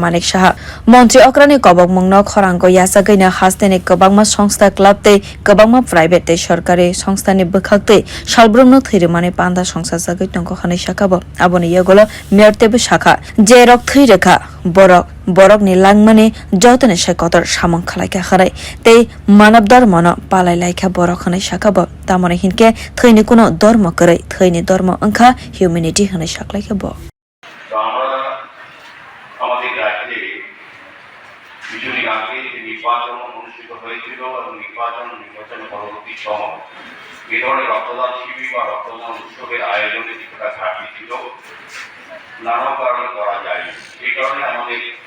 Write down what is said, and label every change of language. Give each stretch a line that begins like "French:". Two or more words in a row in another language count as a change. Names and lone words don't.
Kok Borok: Manik Saha Montri Okrani kobokmungno khorango yasagaina hasteni kobangma songstha club tei kobangma private tei sorkari songstani bwkhakte salbrumno Thwirimani panda songchajagai tongko khani sakabo aboni yagolo mertebe sakha je rok thwi rekha borok ni langmani jotone kwthar samung khalaika kharai tei
Bangla: মানব ধর্ম
Kok Borok: no palai laika borok khani sakabo tamone hinke Thwini kuno dharma krai Thwini dharma angkha humanity hane saklaika bo
Bangla: আমাদের রাজ্যে কিছুদিন আগে নির্বাচন অনুষ্ঠিত হয়েছিল এবং নির্বাচন পরবর্তী সময় এই ধরনের রক্তদান শিবির বা রক্তদান উৎসবের আয়োজনে কিছুটা ঘাটতি ছিল নানা কারণে করা যায়নি এই কারণে আমাদের